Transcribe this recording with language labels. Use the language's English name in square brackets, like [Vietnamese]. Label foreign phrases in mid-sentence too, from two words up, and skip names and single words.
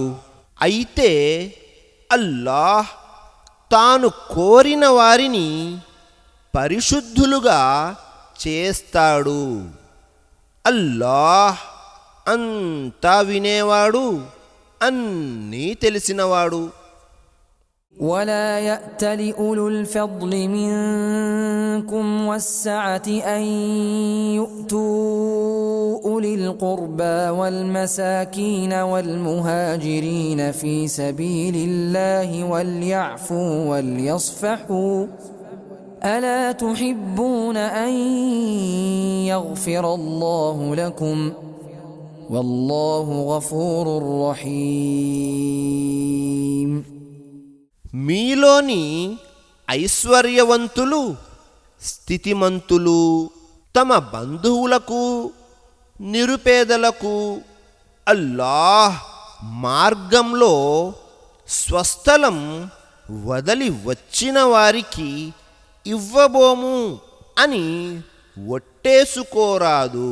[Telugu] అయితే అల్లాహ్ తాను కోరిన వారిని పరిశుద్ధులుగా చేస్తాడు. అల్లాహ్ అంతా వినేవాడు, అన్నీ తెలిసినవాడు. [Arabic] ولا يأت لأولو الفضل منكم والسعة أن يؤتوا أولي القربى والمساكين والمهاجرين في سبيل الله وليعفوا وليصفحوا ألا تحبون أن يغفر الله لكم والله غفور رحيم. [Telugu] మీలోని ఐశ్వర్యవంతులు, స్థితిమంతులు తమ బంధువులకు, నిరుపేదలకు అల్లాహ్ మార్గంలో స్వస్థలం వదలి వచ్చిన వారికి ఇవ్వబోము అని ఒట్టేసుకోరాదు.